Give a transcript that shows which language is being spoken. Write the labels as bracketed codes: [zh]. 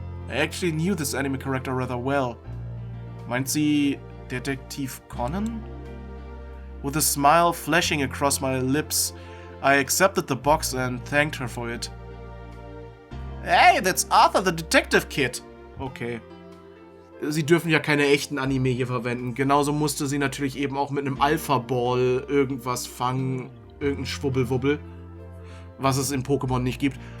[en] I actually knew this anime character rather well. [de] Meint sie Detektiv Conan? [en] With a smile flashing across my lips, I accepted the box and thanked her for it. Hey, that's Arthur the Detective Kid! Okay. [de] Sie dürfen ja keine echten Anime hier verwenden. Genauso musste sie natürlich eben auch mit einem Alpha-Ball irgendwas fangen. Irgendein Schwubbelwubbel. Was es in Pokémon nicht gibt.